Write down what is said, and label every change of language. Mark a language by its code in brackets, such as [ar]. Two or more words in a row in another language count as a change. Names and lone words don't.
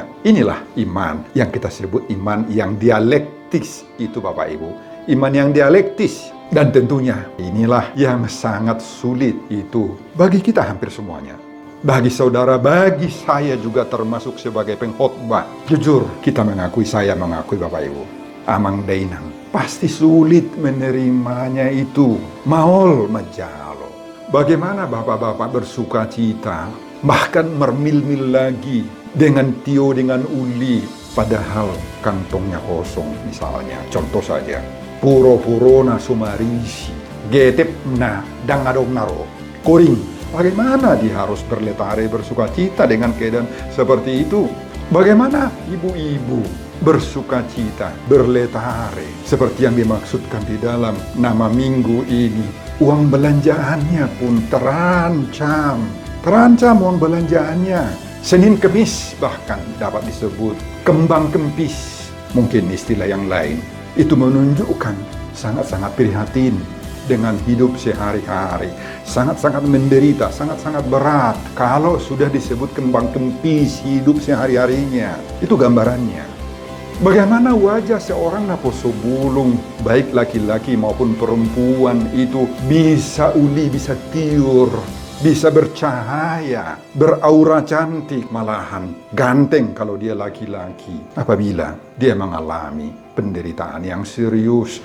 [id] Inilah iman yang kita sebut iman yang dialektis itu Bapak Ibu. Iman yang dialektis. Dan tentunya inilah yang sangat sulit itu bagi kita hampir semuanya. Bagi saudara, bagi saya juga termasuk sebagai pengkhotbah. Jujur, kita mengakui, saya mengakui Bapak Ibu, [bbc] amang dainang, [id] pasti sulit menerimanya itu. [bbc] Maol majalo. [id] Bagaimana bapak-bapak bersuka cita, bahkan mermil-mil lagi dengan tio, dengan uli, padahal kantongnya kosong misalnya. Contoh saja. [bbc] Puro-puro na sumarisi, getep na dangadong naro, koring. [id] Bagaimana dia harus berletare, bersuka cita dengan keadaan seperti itu? Bagaimana ibu-ibu bersuka cita, berletare, seperti yang dimaksudkan di dalam nama minggu ini? Uang belanjaannya pun terancam uang belanjaannya. Senin Kemis bahkan dapat disebut kembang kempis, mungkin istilah yang lain. Itu menunjukkan sangat-sangat prihatin dengan hidup sehari-hari. Sangat-sangat menderita, sangat-sangat berat kalau sudah disebut kembang kempis hidup sehari-harinya. Itu gambarannya. Bagaimana wajah seorang [bbc] naposo bulung, [id] baik laki-laki maupun perempuan itu [bbc] bisa uli, bisa tiur, [id] bisa bercahaya, beraura cantik, malahan ganteng kalau dia laki-laki. Apabila dia mengalami penderitaan yang serius.